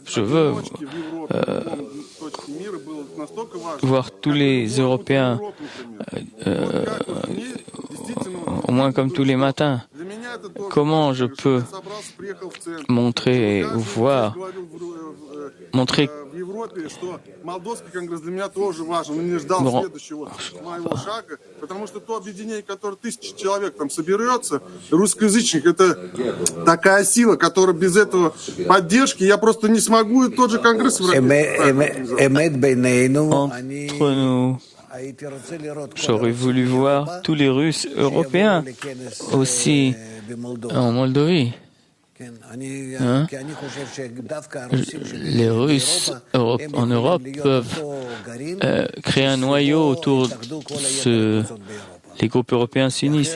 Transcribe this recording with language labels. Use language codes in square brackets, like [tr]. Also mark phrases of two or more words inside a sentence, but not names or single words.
[fr] Je veux voir tous les Européens, au moins comme tous les matins. Comment je peux montrer ou voir, montrer [ru] Молдовский конгресс для меня тоже важен. Он не ждал следующего моего шага, потому что то объединение, которое 1000 человек там соберется, русскоязычных, это такая сила, которая без этого поддержки, я просто не смогу и тот же конгресс [fr] Entre nous, j'aurais voulu voir tous les Russes européens aussi en Moldavie. Hein? Les Russes en Europe peuvent créer un noyau autour de les groupes européens s'unissent.